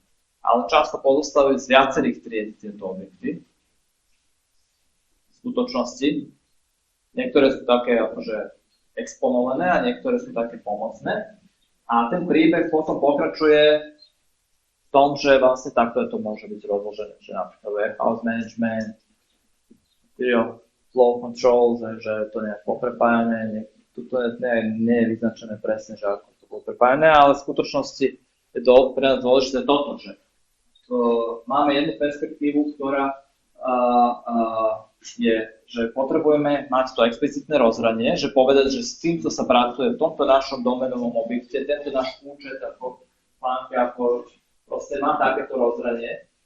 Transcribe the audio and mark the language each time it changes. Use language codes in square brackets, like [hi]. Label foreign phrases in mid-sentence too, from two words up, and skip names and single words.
[sk] Ale často pozostávajú z viacerých tried tieto objekty. V skutočnosti. Niektoré sú také akože exponované a niektoré sú také pomocné. A ten príbeh potom pokračuje v tom, že vlastne takto to môže byť rozložené, že napríklad [en] warehouse management, flow control, [sk] že to nejak poprepájame, to nie je vyznačené presne, že ako to bolo prepájane, ale v skutočnosti je to pre nás dôležité toto, že máme jednu perspektívu, ktorá je, že potrebujeme mať to explicitné rozhranie, že povedať, že s týmto sa pracuje v tomto našom domenovom objekte, tento náš účet ako plánky, ako proste má takéto rozhranie.